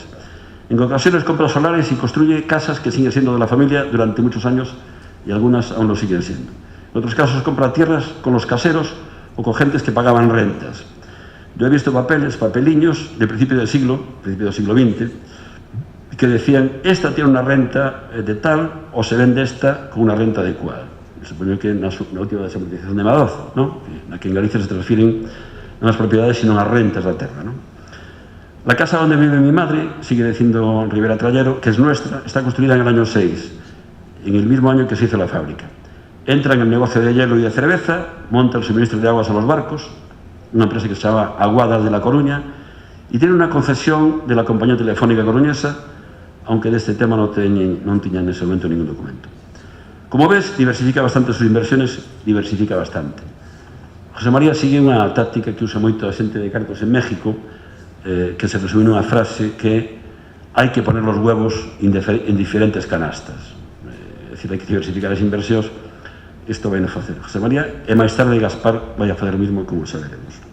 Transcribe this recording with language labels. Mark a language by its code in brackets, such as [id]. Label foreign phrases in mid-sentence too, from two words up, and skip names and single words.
[es] En ocasiones compra solares y construye casas que siguen siendo de la familia durante muchos años y algunas aún lo siguen siendo. En otros casos compra tierras con los caseros o con gentes que pagaban rentas. Yo he visto papeliños de principio del siglo XX, que decían, esta tiene una renta de tal, o se vende esta con una renta de cual. [gl] Supoño que na última desamortización de Madoz, ¿no? Na que en Galicia se transfiren non as propiedades, sino as rentas da terra, ¿no? [es] La casa donde vive mi madre, sigue diciendo Rivera Trallero, que es nuestra, está construida en el año 6, en el mismo año que se hizo la fábrica. Entra en el negocio de hielo y de cerveza, monta el suministro de aguas a los barcos, una empresa que se llama Aguadas de La Coruña, y tiene una concesión de la compañía telefónica coruñesa, aunque de este tema [gl] non tiñan [es] en ese momento ningún documento. Como ves, diversifica bastante sus inversiones, diversifica bastante. [gl] José María sigue unha táctica que usa moito a xente de cartos en México, que se resume nunha frase que hai que [es] poner los huevos en diferentes canastas. [gl] É dicir, hai que diversificar as inversións. Isto vai non facer José María, e máis tarde Gaspar vai a fazer o mismo, como xa veremos.